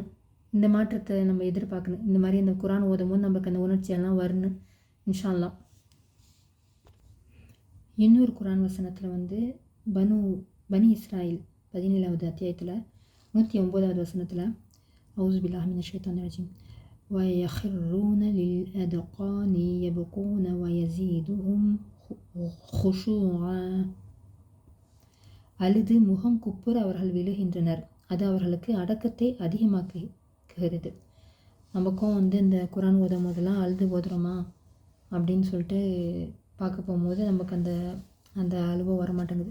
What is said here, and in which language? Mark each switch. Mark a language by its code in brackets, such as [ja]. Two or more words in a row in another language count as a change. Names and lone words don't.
[ta] இந்த மாற்றத்தை நம்ம எதிர்பார்க்கணும். இந்த மாதிரி இந்த குரான் ஓதும் போது நமக்கு அந்த உணர்ச்சியெல்லாம் வரணும் [ar] إن شاء الله. [ta] இன்னொரு குரான் வசனத்தில் பனி இஸ்ராயில் 17வது அத்தியாயத்தில் 109வது வசனத்தில் [ar] أعوذ بالله من الشيطان الرجيم وَيَخِرُّونَ لِلْأَذْقَانِ يَبْكُونَ وَيَزِيدُهُمْ خُشُوعًا. [ta] அழுது முகம் குப்புற அவர்கள் விழுகின்றனர். அது அவர்களுக்கு அடக்கத்தை அதிகமாக்குகிறது. நமக்கும் இந்த குரான் ஓதும் போதெல்லாம் அழுது ஓதுறோமா அப்படின்னு சொல்லிட்டு பார்க்க போகும்போது நமக்கு அந்த அழுவ வரமாட்டேங்குது.